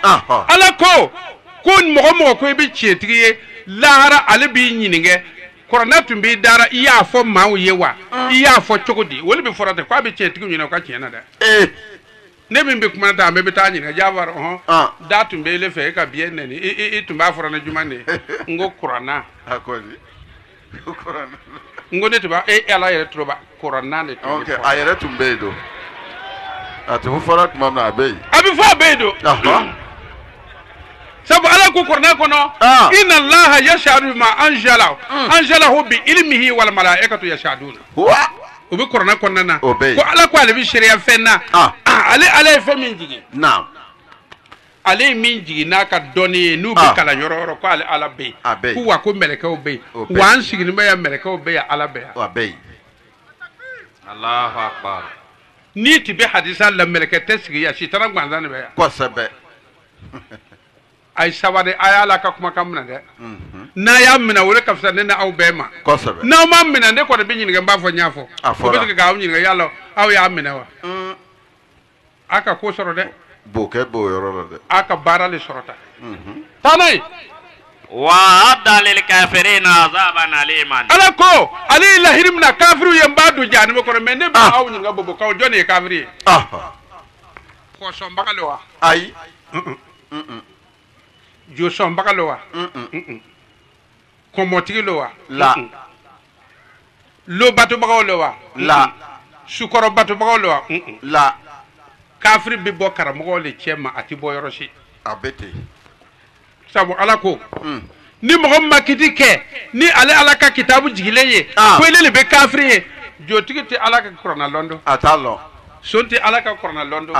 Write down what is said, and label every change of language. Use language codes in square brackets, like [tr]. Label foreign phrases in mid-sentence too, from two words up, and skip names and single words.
[bm] Ala ko mɔgɔ mɔgɔ ko i bɛ tiɲɛtigi ye lahara ale b'i ɲininka kɔrɔna tun b'i dara i y'a fɔ maaw ye wa i y'a fɔ cogo di wali bɛ fɔra ten k'a bɛ tiɲɛtigiw ɲininka u ka tiɲɛ na dɛ ne min bɛ kuma ta an bɛɛ bɛ taa ɲininka Jafar da tun bɛ ele fɛ e ka biɲɛ nɛni i tun b'a fɔra ne juma de n ko kuranna n ko ne tun b'a Ala yɛrɛ tulo b'a kuranna de tun bɛ fɔ a yɛrɛ tun bɛ yen don a tun fɔra tuma min na a bɛ yen a bɛ fɔ a bɛ yen don sabu Ala ko kuranna kɔnɔ [ar] إن الله يشهد بما أنزله بعلمه والملائكة يشهدون [bm] o bɛ kuranna kɔnɔna na ko Ala ko ale bɛ sariya fɛn na ale ye fɛn min jigin ale ye min jigin n'a ka dɔnni ye n'u bɛ kalan yɔrɔ yɔrɔ ko ale Ala bɛ yen ko wa ko mɛlɛkɛw bɛ yen wa an sigilen bɛ yan mɛlɛkɛw bɛ yan Ala bɛ yan [ar] الله أكبر [bm] n'i tun bɛ hadisa la mɛlɛkɛ tɛ sigi yan sitana gansan de bɛ yan kosɛbɛ a ye sabali a y'a la ka kumakan minɛ dɛ n'a y'a minɛ o de ka fisa ne ni aw bɛɛ ma n'aw m'a minɛ ne kɔni bɛ ɲininka n b'a fɔ n y'a fɔ o bɛ se k'aw ɲininka yala aw y'a minɛ wa a ka ko sɔrɔ dɛ b'o kɛ b'o yɔrɔ la dɛ a ka baara le sɔrɔ ta taa n'a ye [ar] وأعد للكافرين عذابا أليما [bm] Ala ko ale ye lahiri min na kafiriw ye n b'a don jahanama kɔnɔ mais ne bɛ aw ɲininka bobokaw jɔn de ye kafiri ye kɔsɔnbaga le wa ayi josɔnbaga le wa kɔmɔtigi le wa lobatobagaw le wa sukɔrɔbatobagaw le wa kafiri bɛ bɔ karamɔgɔw le cɛ ma a tɛ bɔ yɔrɔ si a bɛ ten sabu Ala ko ni mɔgɔ min ma kiti kɛ ni ale Ala ka kitabu jigilen ye ko ele le bɛ kafiri ye jotigi tɛ Ala ka kuranna lɔn dɔn a t'a lɔn son tɛ Ala ka kuranna lɔn dɔn